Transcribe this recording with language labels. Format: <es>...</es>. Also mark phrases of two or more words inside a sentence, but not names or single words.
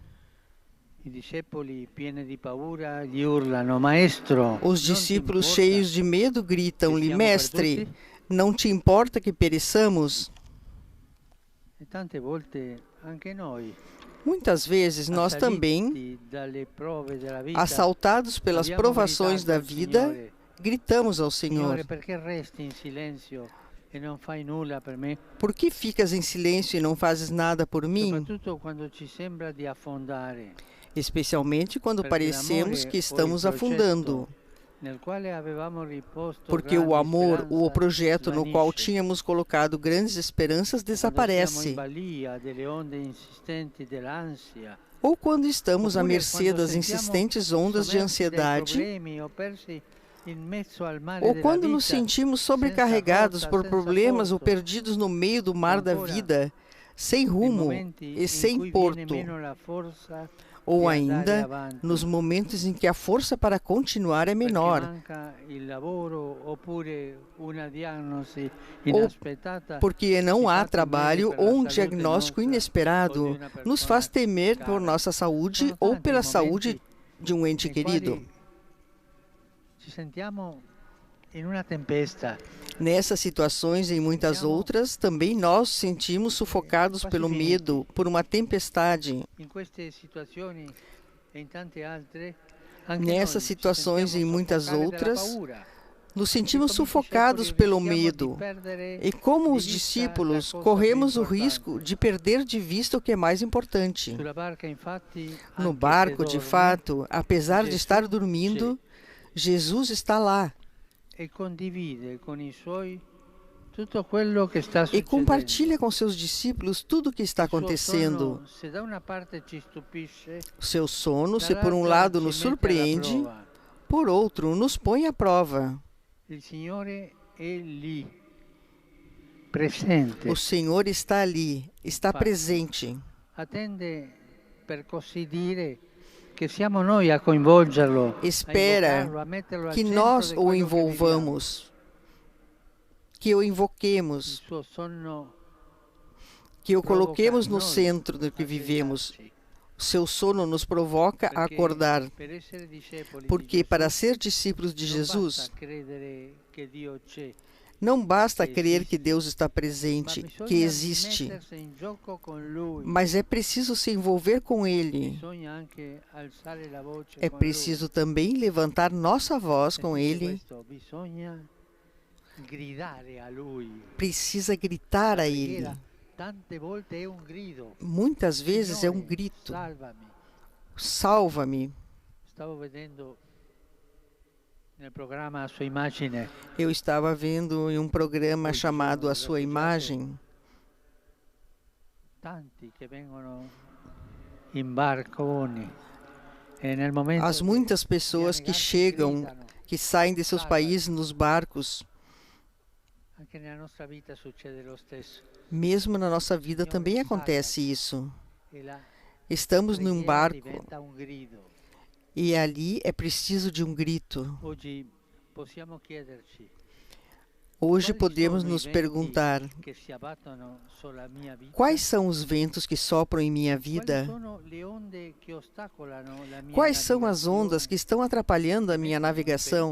<pt>Os discípulos, cheios de medo, gritam-lhe: Mestre, não te importa que pereçamos? Muitas vezes nós também, assaltados pelas provações da vida, gritamos ao Senhor:</pt> <it>e non fai nulla per me?</it> <pt>Por que ficas em silêncio e não fazes nada por mim?</pt> <it>Soprattutto quando ci sembra di affondare,</it> <pt>Especialmente quando parecemos que estamos afundando.</pt> <it>nel quale avevamo riposto</it> <pt>Porque o</pt> <it>grandi</it> <pt>amor, o</pt> <it>speranze,</it> <pt>projeto no qual</pt> <it>svanisce.</it> <pt>tínhamos colocado grandes esperanças,</pt> <it>Quando siamo</it> <pt>desaparece.</pt> <it>in balia delle onde insistenti dell'ansia,</it> <pt>Ou quando estamos à</pt> <it>oppure</it> <pt>mercê</pt> <it>quando</it> <pt>das</pt> <it>sentiamo</it> <pt>insistentes ondas de</pt> <it>sommersi dai</it> <pt>ansiedade,</pt> <it>problemi o persi in mezzo al mare</it> <pt>ou</pt> <it>della</it> <pt>quando nos</pt> <it>vita,</it> <pt>sentimos</pt> <it>senza</it> <pt>sobrecarregados</pt> <it>rotta,</it> <pt>por</pt> <it>senza</it> <pt>problemas ou</pt> <it>porto,</it> <pt>perdidos no meio do mar da</pt> <it>ancora,</it> <pt>vida, sem</pt> <it>nei</it> <pt>rumo</pt> <it>momenti</it> <pt>e</pt> <it>in</it> <pt>sem</pt> <it>cui viene</it> <pt>porto,</pt> <it>meno la forza</it> <pt>ou</pt> <it>di andare</it> <pt>ainda</pt> <it>avanti,</it> <pt>nos momentos em que a força para continuar é</pt> <it>perché</it> <pt>menor,</pt> <it>manca il lavoro oppure una diagnosi</it> <pt>ou</pt> <it>inaspettata</it> <pt>porque</pt> <it>ci</it> <pt>não há</pt> <it>fa temere</it> <pt>trabalho</pt> <it>per la</it> <pt>ou um</pt> <it>salute</it> <pt>diagnóstico</pt> <it>nostra o di</it> <pt>inesperado,</pt> <it>una</it> <pt>nos</pt> <it>persona</it> <pt>faz temer por</pt> <it>cara.</it> <pt>nossa saúde</pt> <it>Sono</it> <pt>ou</pt> <it>tanti</it> <pt>pela</pt> <it>i</it> <pt>saúde</pt> <it>momenti</it> <pt>de um ente</pt> <it>nei</it> <pt>querido.</pt> <it>quali ci sentiamo in una tempesta,</it> <pt>Nessas situações e em muitas outras, também nós sentimos sufocados pelo medo, por uma tempestade.</pt> <it>in queste situazioni e in tante altre, anche</it> <pt>Nessas</pt> <it>noi ci</it> <pt>situações e em</pt> <it>sentiamo</it> <pt>muitas</pt> <it>soffocare dalla</it> <pt>outras,</pt> <it>paura.</it> <pt>nos</pt> <it>E</it> <pt>sentimos</pt> <it>come i</it> <pt>sufocados</pt> <it>discepoli</it> <pt>pelo</pt> <it>rischiamo di</it> <pt>medo.</pt> <it>perdere</it> <pt>E como</pt> <it>di</it> <pt>os</pt> <it>vista</it> <pt>discípulos,</pt> <it>la cosa</it> <pt>corremos</pt> <it>più</it> <pt>o risco</pt> <it>importante.</it> <pt>de perder de vista o que é mais importante.</pt> <it>Sulla barca, infatti,</it> <pt>No</pt> <it>anche se</it> <pt>barco, de</pt> <it>dorme,</it> <pt>fato, apesar de</pt> <it>Gesù</it> <pt>estar dormindo, Jesus está lá</pt> <it>e condivide con i suoi tutto quello che sta</it> <pt>e</pt> <it>succedendo.</it> <pt>compartilha com seus discípulos tudo o que está</pt> <it>Il suo</it> <pt>acontecendo.</pt> <it>sonno, se da una parte ci stupisce,</it> <pt>O seu sono, se por um</pt> <it>dall'altra</it> <pt>lado</pt> <it>ci</it> <pt>nos</pt> <it>mette alla</it> <pt>surpreende,</pt> <it>prova.</it> <pt>por outro, nos põe à prova.</pt> <it>Il Signore è lì, presente,</it> <pt>O Senhor está ali, está</pt> <it>Infatti.</it> <pt>presente.</pt> <it>attende, per così dire, che siamo noi a coinvolgerlo, a</it> <pt>Espera</pt> <it>invocarlo, a metterlo al</it> <pt>que</pt> <it>centro</it> <pt>nós</pt> <it>di</it> <pt>o</pt> <it>quello che viviamo.</it> <pt>envolvamos, que o</pt> <it>Il</it> <pt>invoquemos,</pt> <it>suo sonno</it> <pt>que o</pt> <it>provoca</it> <pt>coloquemos no</pt> <it>noi</it> <pt>centro do que</pt> <it>a</it> <pt>vivemos.</pt> <it>svegliarci,</it> <pt>O seu sono nos provoca a</pt> <it>perché</it> <pt>acordar,</pt> <it>per essere discepoli</it> <pt>porque</pt> <it>di</it> <pt>para</pt> <it>Gesù</it> <pt>ser discípulos de</pt> <it>non</it> <pt>Jesus,</pt> <it>basta credere che Dio c'è,</it> <pt>não basta que crer existe, que Deus está</pt> <it>ma</it> <pt>presente,</pt> <it>bisogna</it> <pt>que existe,</pt> <it>mettersi in gioco con Lui,</it> <pt>mas é preciso se envolver com Ele.</pt> <it>bisogna anche alzare la voce</it> <pt>É</pt> <it>con</it> <pt>preciso também levantar nossa voz</pt> <it>Lui.</it> <pt>com</pt> <it>E tutto</it> <pt>Ele.</pt> <it>questo bisogna gridare a Lui.</it> <pt>Precisa gritar</pt> <it>La</it> <pt>a Ele.</pt> <it>preghiera tante volte è un grido.</it> <pt>Muitas vezes é um</pt> <it>Signore,</it> <pt>grito:</pt> <it>salvami.</it> <pt>salva-me.</pt> <it>Stavo vedendo nel programma a sua immagine</it> <pt>Eu estava vendo em um programa</pt> <it>Oi,</it> <pt>chamado A Senhor, Sua</pt> <it>refugiato.</it> <pt>Imagem,</pt> <it>tanti che vengono in barconi e nel momento</it> <pt>as muitas pessoas</pt> <it>di</it> <pt>que</pt> <it>annegarsi</it> <pt>chegam,</pt> <it>gridano.</it> <pt>que saem de seus Salva-me. países nos barcos.</pt> <it>Anche nella nostra vita succede lo stesso.</it> <pt>Mesmo na nossa vida Senhor, também salva-me. acontece isso.</pt> <it>E la</it> <pt>Estamos num</pt> <it>preghiera</it> <pt>barco</pt> <it>diventa un grido.</it> <pt>e ali é preciso de um grito.</pt> <it>Oggi possiamo chiederci</it> <pt>Hoje</pt> <it>quali</it> <pt>podemos</pt> <it>sono i</it> <pt>nos</pt> <it>venti</it> <pt>perguntar:</pt> <it>che si abbattono sulla mia vita?</it> <pt>quais são os ventos que sopram em minha</pt> <it>Quali</it> <pt>vida?</pt> <it>sono le onde che ostacolano la mia</it> <pt>Quais são as ondas que</pt> <it>navigazione?</it> <pt>estão atrapalhando a minha</pt> <it>Mettono in</it> <pt>navegação,</pt>